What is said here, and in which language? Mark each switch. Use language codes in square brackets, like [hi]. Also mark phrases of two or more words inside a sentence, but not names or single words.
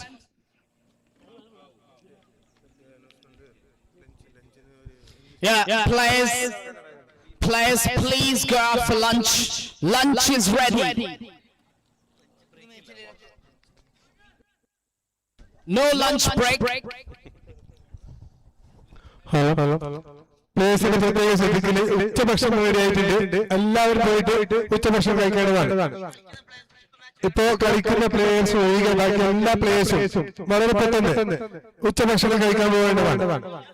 [en] Yeah, players, please go out for lunch. Lunch is ready. No lunch break. Hello. [ml] പ്ലേയേഴ്സിന്റെ പ്രത്യേക ശ്രദ്ധിക്കല് ഉച്ചഭക്ഷണം റെഡിയായിട്ടുണ്ട്. എല്ലാവരും പോയിട്ട് ഉച്ചഭക്ഷണം കഴിക്കേണ്ടതാണ്. ഇപ്പോ കളിക്കുന്ന പ്ലേയേഴ്സ് ഒഴികെ ബാക്കി എല്ലാ പ്ലേയേഴ്സും വളരെ പെട്ടെന്ന് ഉച്ചഭക്ഷണം കഴിക്കാൻ പോകേണ്ടതാണ്.